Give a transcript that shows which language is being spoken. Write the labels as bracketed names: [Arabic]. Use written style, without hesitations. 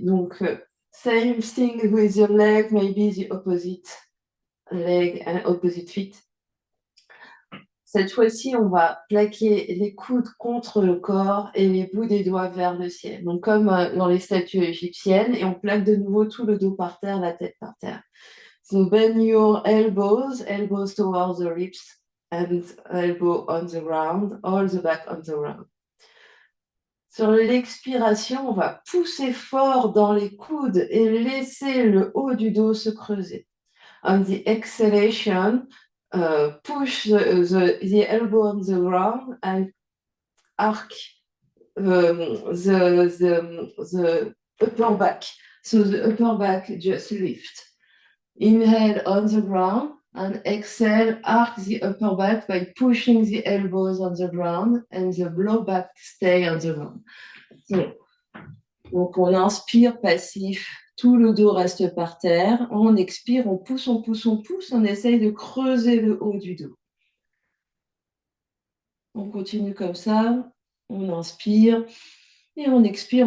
[English] Donc, same thing with your leg, maybe the opposite leg and opposite feet. [French] Cette fois-ci, on va plaquer les coudes contre le corps et les bouts des doigts vers le ciel. Donc, comme dans les statues égyptiennes, et on plaque de nouveau tout le dos par terre, la tête par terre. [English] So bend your elbows, elbows towards the ribs, and elbow on the ground, all the back on the ground. [French] Sur l'expiration, on va pousser fort dans les coudes et laisser le haut du dos se creuser. [English] On the exhalation, push the elbow on the ground and arc the upper back. So the upper back just lift. Inhale on the ground and exhale, arc the upper back by pushing the elbows on the ground and the low back stay on the ground. [French] So, donc on inspire passif, tout le dos reste par terre. On expire, on pousse, on pousse, on pousse. On essaye de creuser le haut du dos. On continue comme ça. On inspire et on expire.